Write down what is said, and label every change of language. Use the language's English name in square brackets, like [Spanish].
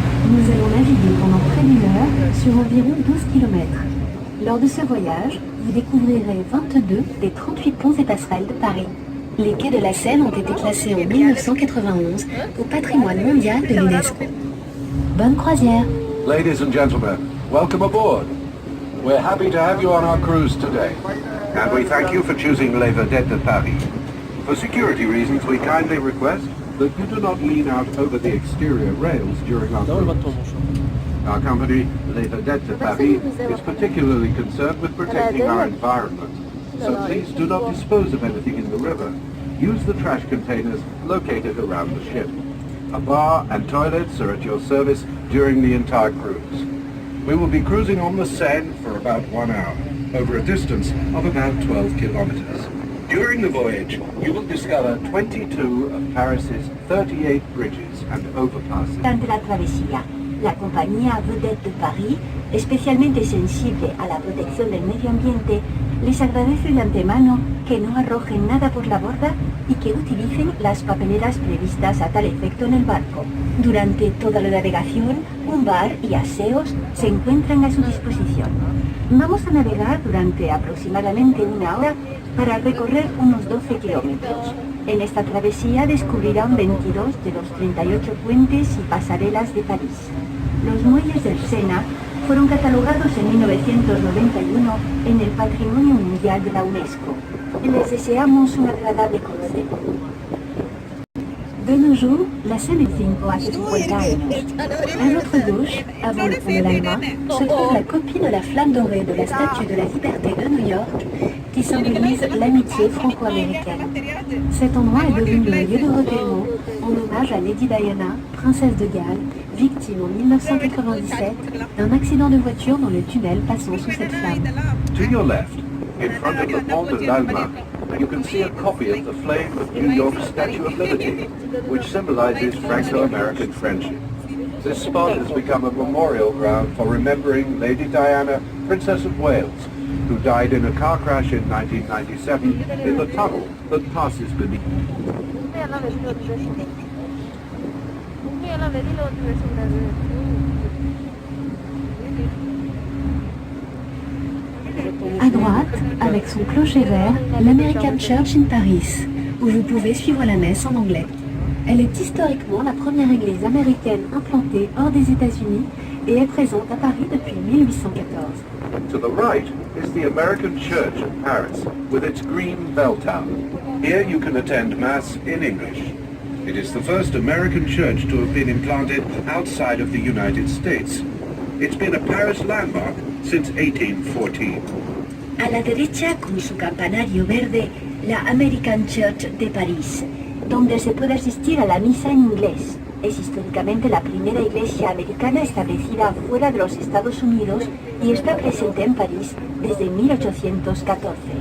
[French] Nous allons naviguer pendant près d'une heure sur environ 12 km. Lors de ce voyage, vous découvrirez 22 des 38 ponts et passerelles de Paris. Les quais de la Seine ont été classés en 1991 au patrimoine mondial de l'UNESCO. Bonne croisière! [English] Ladies and gentlemen, welcome aboard. We're happy to have you on our cruise today, and we thank you for choosing Les Vedettes de Paris. For security reasons, we kindly request that you do not lean out over the exterior rails during our cruise. Our company, Les Vedettes de Paris, is particularly concerned with protecting our environment, so please do not dispose of anything in the river. Use the trash containers located around the ship. A bar and toilets are at your service during the entire cruise. We will be cruising on the Seine for about 1 hour, over a distance of about 12 kilometers. During the voyage, you will discover 22 of Paris's 38 bridges and overpasses. [Spanish] Durante la travesía, la compañía Vedettes de Paris, especialmente sensible a la protección del medio ambiente, les agradece de antemano que no arrojen nada por la borda y que utilicen las papeleras previstas a tal efecto en el barco. Durante toda la navegación, un bar y aseos se encuentran a su disposición. Vamos a navegar durante aproximadamente 1 hora para recorrer unos 12 kilómetros. En esta travesía descubrirán 22 de los 38 puentes y pasarelas de París. Los muelles del Sena fueron catalogados en 1991 en el Patrimonio Mundial de la UNESCO. Les deseamos un agradable cruce. [French] De nos jours, la Seine est 5 à 50 años. À notre gauche, avant le pont de l'Alma, se trouve la copie de la flamme dorée de la Statue de la Liberté de New York, qui symbolise l'amitié franco-américaine. Cet endroit est devenu un lieu de recueillement en hommage à Lady Diana, princesse de Galles, victime en 1997 d'un accident de voiture dans le tunnel passant sous cette flamme. [English] To your left, in front of the Pont de l'Alma, you can see a copy of the flame of New York's Statue of Liberty, which symbolizes Franco-American friendship. This spot has become a memorial ground for remembering Lady Diana, Princess of Wales, who died in a car crash in 1997 in the tunnel that passes beneath. À droite, avec son clocher vert, l'American Church in Paris, où vous pouvez suivre la messe en anglais. Elle est historiquement la première église américaine implantée hors des États-Unis et est présente à Paris depuis 1814. To the right is the American Church of Paris with its green bell tower. Here you can attend Mass in English. It is the first American church to have been implanted outside of the United States. It's been a Paris landmark since 1814. [Spanish] A la derecha, con su campanario verde, la American Church de París, donde se puede asistir a la misa en inglés. Es históricamente la primera iglesia americana establecida fuera de los Estados Unidos y está presente en París desde 1814.